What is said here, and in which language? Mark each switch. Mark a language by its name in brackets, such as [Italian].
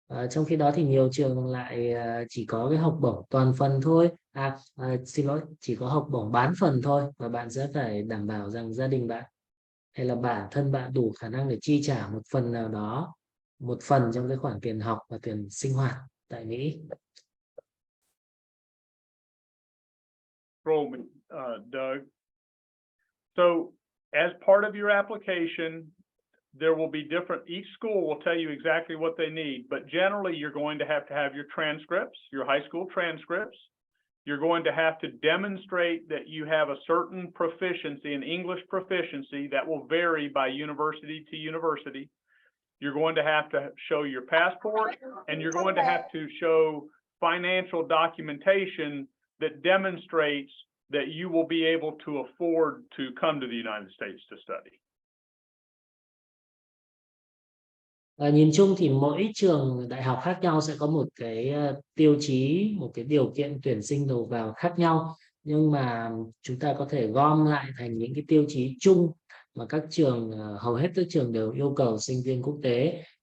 [Vietnamese] Trong khi đó thì nhiều trường lại chỉ có cái học bổng toàn phần thôi, xin lỗi, chỉ có học bổng bán phần thôi, và bạn sẽ phải đảm bảo rằng gia đình bạn hay là bản thân bạn đủ khả năng để chi trả một phần nào đó, một phần trong cái khoản tiền học và tiền sinh hoạt tại Mỹ. [English] Doug. So as part of your application, there will be different, each school will tell you exactly what they need, but generally you're going to have your transcripts, your high school transcripts. You're going to have to demonstrate that you have a certain proficiency, an English proficiency that will vary by university to university. You're going to have to show your passport, and you're going to have to show financial documentation that demonstrates that you will be able to afford to come to the United States to study. [Vietnamese] Nhìn chung thì mỗi trường đại học khác nhau sẽ có một cái tiêu chí, một cái điều kiện tuyển sinh đầu vào khác nhau. Nhưng mà chúng ta có thể gom lại thành những cái tiêu chí chung mà các trường, hầu hết các trường đều yêu cầu sinh viên quốc tế.